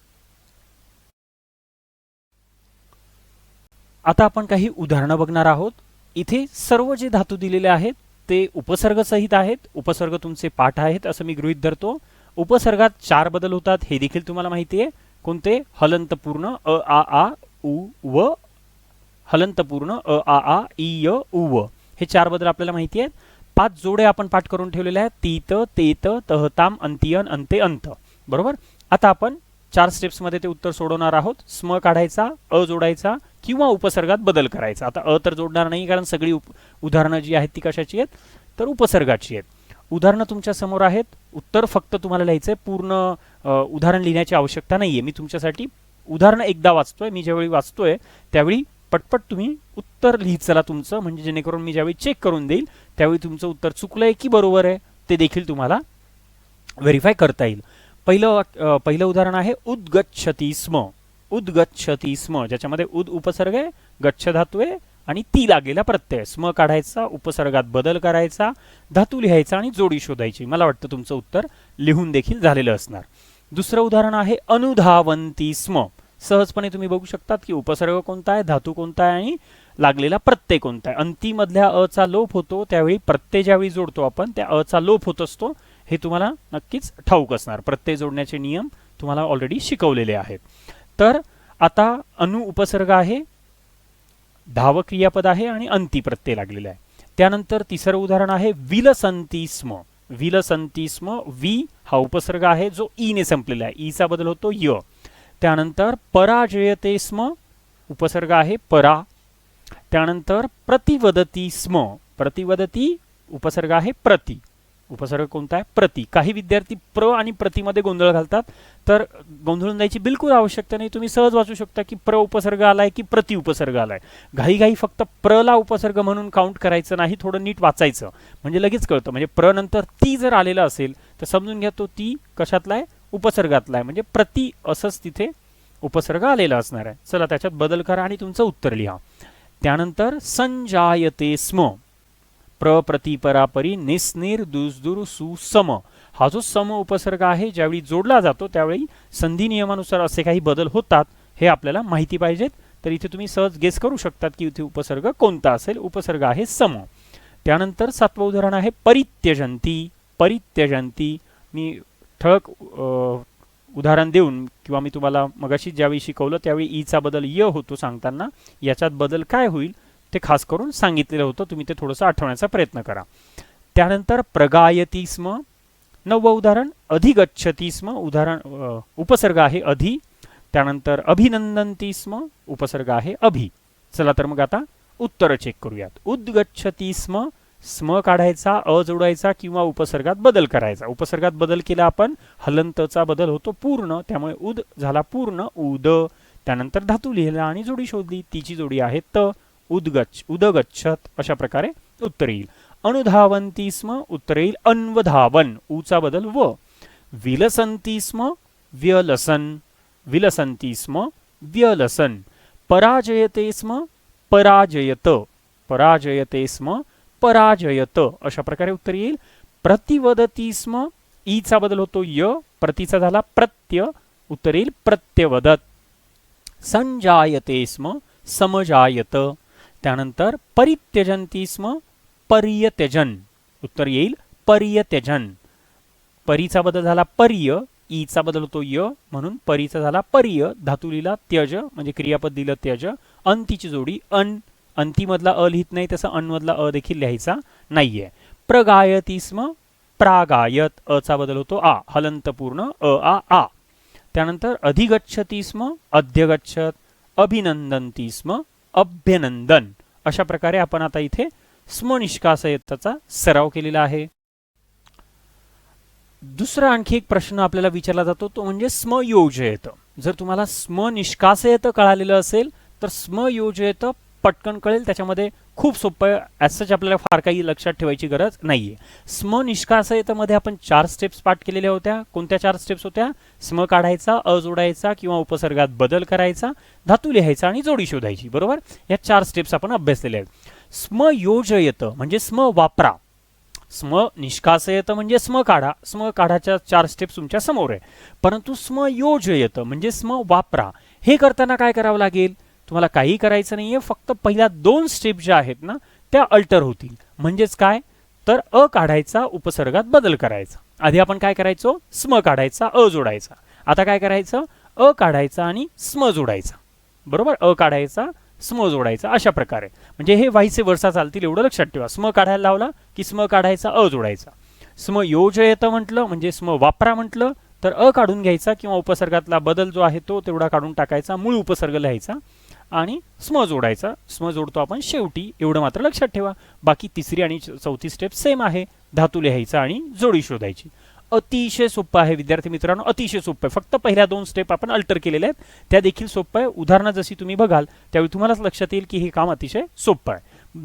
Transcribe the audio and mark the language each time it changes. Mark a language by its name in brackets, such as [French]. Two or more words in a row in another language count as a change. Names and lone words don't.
[Marathi] आता आपण काही उदाहरणं बघणार आहोत. इथे सर्व जे धातू दिलेले आहेत ते उपसर्ग सहित आहेत. उपसर्ग तुमचे पाठ आहेत असं मी गृहीत धरतो. उपसर्गात 4 बदल होतात हे देखील तुम्हाला माहिती आहे. कोणते? हलंतपूर्ण अ आ आ उ व, हलंतपूर्ण अ आ आ इ य उ व, हे 4 बदल आपल्याला माहिती आहेत. 5 जोडे आपण पाठ करून ठेवलेले आहेत. [Sanskrit] तीत तेत तहताम अंतियन अंते अंत. [Marathi] बरोबर. आता आपण 4 स्टेप्स मध्ये ते उत्तर सोडवणार आहोत. स्म काढायचा, अ जोडायचा किंवा उपसर्गात बदल करायचा. आता अ तर जोडणार नाही कारण सगळी उदाहरणं जी आहेत ती कशाची आहेत तर उपसर्गाची आहेत. उदाहरणं तुमच्या समोर आहेत. उत्तर फक्त तुम्हाला लिहायचंय. पूर्ण उदाहरण लिहिण्याची आवश्यकता नाहीये. मी तुमच्यासाठी उदाहरण एकदा वाचतोय. मी ज्यावेळी वाचतोय त्यावेळी पटपट तुम्ही उत्तर लिहित चला तुमचं, म्हणजे जेणेकरून मी ज्यावेळी चेक करून देईल त्यावेळी तुमचं उत्तर चुकलंय की बरोबर आहे ते देखील तुम्हाला व्हेरीफाय करता येईल. पहिलं उदाहरण आहे [Sanskrit] उद्गच्छति स्म. उद्गच्छति स्म, [Marathi] ज्याच्यामध्ये उद उपसर्ग आहे, गच्छ धातू आहे आणि ती लागलेला प्रत्यय. स्म काढायचा, उपसर्गात बदल करायचा, धातू लिहायचा आणि जोडी शोधायची. मला वाटतं तुमचं उत्तर लिहून देखील झालेलं असणार. दुसरं उदाहरण आहे [Sanskrit] अनुधावंती स्म. [Marathi] सहजपणे तुम्ही बघू शकतात की उपसर्ग कोणता आहे, धातू कोणता आहे आणि लागलेला प्रत्यय कोणता आहे. अंती मधल्या अ चा लोप होतो त्यावेळी प्रत्यय ज्यावेळी जोडतो आपण त्या अ चा लोप होत असतो. हे तुम्हाला नक्कीच ठाऊक असणार. प्रत्यय जोडण्याचे नियम तुम्हाला ऑलरेडी शिकवलेले आहेत. तर आता अनु उपसर्ग आहे, धाव क्रियापद आहे आणि अंती प्रत्यय लागलेला आहे. त्यानंतर तिसरं उदाहरण आहे [Sanskrit] विलसंती स्म. विलसंती स्म. [Marathi] वी हा उपसर्ग आहे जो ई ने संपलेला आहे. ई चा बदल होतो य. त्यानंतर [Sanskrit] पराजयते स्म. [Marathi] उपसर्ग आहे परा. त्यानंतर [Sanskrit] प्रतिवदती स्म. [Marathi] प्रतिवदती उपसर्ग आहे प्रति. उपसर्ग कोणता आहे? प्रति. काही विद्यार्थी प्र आणि प्रतिमध्ये गोंधळ घालतात, तर गोंधळून जायची बिलकुल आवश्यकता नाही. तुम्ही सहज वाचू शकता की प्र उपसर्ग आलाय की प्रति उपसर्ग आलाय. घाई फक्त प्रला उपसर्ग म्हणून काउंट करायचं नाही, थोडं नीट वाचायचं म्हणजे लगेच कळतं. म्हणजे प्र नंतर ती जर आलेला असेल तर समजून घ्या तो ती कशातला आहे? उपसर्गातला आहे. म्हणजे प्रति असंच तिथे उपसर्ग आलेला असणार आहे. चला त्याच्यात बदल करा आणि तुमचं उत्तर लिहा. त्यानंतर [Sanskrit] संजायते स्म. प्र प्रति परापरी निस्निर दुसदुर सुसम. [Marathi] हा जो सम उपसर्ग आहे ज्यावेळी जोडला जातो त्यावेळी संधी नियमानुसार असे काही बदल होतात हे आपल्याला माहिती पाहिजेत. तर इथे तुम्ही सहज गेस करू शकतात की इथे उपसर्ग कोणता असेल. उपसर्ग आहे सम. त्यानंतर 7वं उदाहरण आहे परित्यजंती. परित्यजंती. मी ठळक उदाहरण देऊन किंवा मी तुम्हाला मगाशी ज्यावेळी शिकवलं त्यावेळी ई चा बदल य होतो सांगताना. याच्यात बदल काय होईल ते खास करून सांगितलेलं होतं. तुम्ही ते थोडंसं आठवण्याचा प्रयत्न करा. त्यानंतर [Sanskrit] प्रगायती स्म. [Marathi] 9वं उदाहरण [Sanskrit] अधिगच्छति स्म. [Marathi] उदाहरण उपसर्ग आहे अधि. त्यानंतर [Sanskrit] अभिनंदन्ति स्म. [Marathi] उपसर्ग आहे अभि. चला तर मग आता उत्तर चेक करूयात. [Sanskrit] उद्गच्छति स्म. [Marathi] स्म काढायचा, अ जोडायचा किंवा उपसर्गात बदल करायचा. उपसर्गात बदल केला आपण, हलंतचा बदल होतो पूर्ण, त्यामुळे उद झाला पूर्ण उद. त्यानंतर धातू लिहिला आणि जोडी शोधली. तिची जोडी आहे त. उदगच्छत. अशा प्रकारे उत्तर येईल. [Sanskrit] अनुधावंती स्म. [Marathi] उत्तर येईल अन्वधावन. ऊचा बदल व. [Sanskrit] विलसंती स्म. व्यलसन. विलसंती स्म. व्यलसन. पराजयते स्म. पराजयत. पराजयते स्म. पराजयत. [Marathi] अशा प्रकारे उत्तर येईल. [Sanskrit] प्रतिवदती स्म. [Marathi] ई चा बदल होतो य. प्रतिचा झाला प्रत्य. उत्तर येईल प्रत्यवदत. [Sanskrit] संजायते स्म. समजायत. [Marathi] त्यानंतर [Sanskrit] परित्यजंती स्म. [Marathi] पर्यत्यजन. उत्तर येईल पर्यत्यजन. परीचा बदल झाला पर्य. ई चा बदल होतो य म्हणून परीचा झाला पर्य. धातू लिहिला त्यज म्हणजे क्रियापद दिलं त्यज. अंतीची जोडी अन. अंती मधला अ लिहित नाही तसं अन मधला अ देखील लिहायचा नाहीये. [Sanskrit] प्रगायती स्म. प्रागायत. [Marathi] अ चा बदल होतो आ. हलंत पूर्ण अ आ आ. त्यानंतर [Sanskrit] अधिगच्छति स्म. अध्यगच्छत. अभिनंदन्ति स्म. अभ्यनंदन. [Marathi] अशा प्रकारे आपण आता इथे [Sanskrit] स्म निष्कासयताचा [Marathi] सराव केलेला आहे. दुसरा आणखी एक प्रश्न आपल्याला विचारला जातो तो म्हणजे [Sanskrit] स्म योजयत. [Marathi] जर तुम्हाला [Sanskrit] स्म निष्कासयत [Marathi] कळालेलं असेल तर [Sanskrit] स्म योजयत [Marathi] पटकन कळेल. त्याच्यामध्ये खूप सोपं [English] as such [Marathi] आपल्याला फार काही लक्षात ठेवायची गरज नाहीये. [Sanskrit] स्म निष्कासयत [Marathi] मध्ये आपण 4 स्टेप्स पाठ केलेल्या होत्या. कोणत्या 4 स्टेप्स होत्या? स्म काढायचा, अ जोडायचा किंवा उपसर्गात बदल करायचा, धातू लिहायचा आणि जोडी शोधायची. बरोबर. या 4 स्टेप्स आपण अभ्यासलेल्या आहेत. [Sanskrit] स्म योजयत [Marathi] म्हणजे स्म वापरा. [Sanskrit] स्म निष्कासयत [Marathi] म्हणजे स्म काढा, स्म काढाच्या 4 स्टेप्स तुमच्या समोर आहे. परंतु [Sanskrit] स्म योजयत [Marathi] म्हणजे स्म वापरा, हे करताना काय करावं लागेल, तुम्हाला काही करायचं नाहीये, फक्त पहिल्या 2 स्टेप ज्या आहेत ना त्या अल्टर होतील. म्हणजेच काय, तर अ काढायचा, उपसर्गात बदल करायचा. आधी आपण काय करायचो, स्म काढायचा, अ जोडायचा. आता काय करायचं, अ काढायचा आणि स्म जोडायचा. बरोबर, अ काढायचा, स्म जोडायचा, अशा प्रकारे. म्हणजे हे व्हायचे वर्षा चालतील, एवढं लक्षात ठेवा. स्म काढायला लावला की स्म काढायचा, अ जोडायचा. [Sanskrit] स्म योजयत [Marathi] म्हटलं म्हणजे स्म वापरा म्हटलं तर अ काढून घ्यायचा किंवा उपसर्गातला बदल जो आहे तो तेवढा काढून टाकायचा, मूळ उपसर्ग लिहायचा आणि स्म जोडायचा. स्म जोडतो आपण शेवटी, एवढं मात्र लक्षात ठेवा. बाकी तिसरी आणि चौथी स्टेप सेम आहे, धातू लिहायचा आणि जोडी शोधायची. अतिशय सोपं आहे विद्यार्थी मित्रांनो, अतिशय सोपं आहे. फक्त पहिल्या 2 स्टेप आपण अल्टर केलेल्या आहेत, त्या देखील सोपं आहे. उदाहरणं जशी तुम्ही बघाल त्यावेळी तुम्हालाच लक्षात येईल की हे काम अतिशय सोपं आहे.